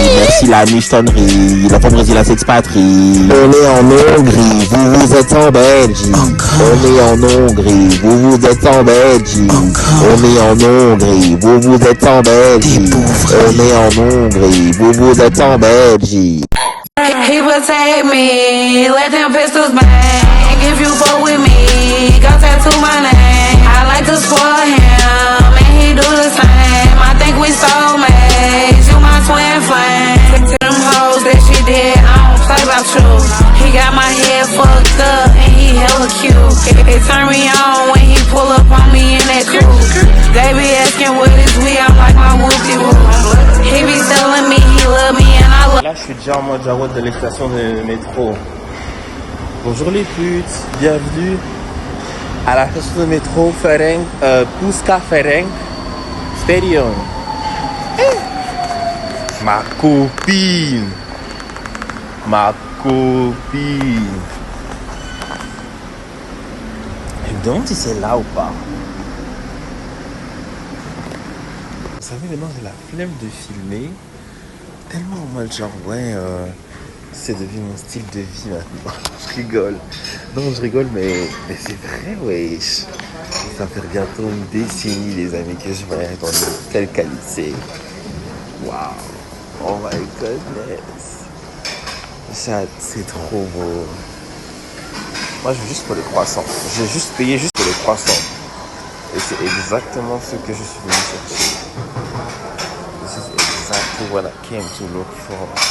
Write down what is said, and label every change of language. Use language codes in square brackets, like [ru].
[fr] Merci la michetonnerie, l'enfant brésilien s'expatrie. On est en Hongrie, vous êtes en Belgique. On est en Hongrie, vous êtes en Belgique. On est en Hongrie, vous êtes en Belgique. On est en Hongrie, vous êtes en Belgique. [en] He protect me, let them pistols bang. If you fuck with me, go tattoo my name. I like to spoil him, and he do the same. I think we soulmates, you my twin flame. To them hoes that she did, I don't play about you. He got my head fucked up, and he hella cute. It turn me on when he pull up on me in that coupe. They be asking what is we, I'm like my whoopie-whoop. He be telling me he love me, and I love. [fr] Là, je suis déjà en mode Jarod de l'exstation de métro. Bonjour les putes, bienvenue à la station de métro Ferenc, Puszta Ferenc Stadium. Ma copine, ma copine. Je me demande si c'est là ou pas. Vous savez, maintenant j'ai la flemme de filmer. Tellement en mode genre, ouais, c'est devenu mon style de vie maintenant. Je rigole. Non, je rigole, mais c'est vrai, wesh. Ça fait bientôt une décennie, les amis, que je vais dans une telle qualité. Waouh. [en] Oh my goodness. [fr] C'est trop beau. Moi, je veux juste pour les croissants. J'ai juste payé juste pour les croissants. Et c'est exactement ce que je suis venu chercher. [en] This is exactly what I came to look for.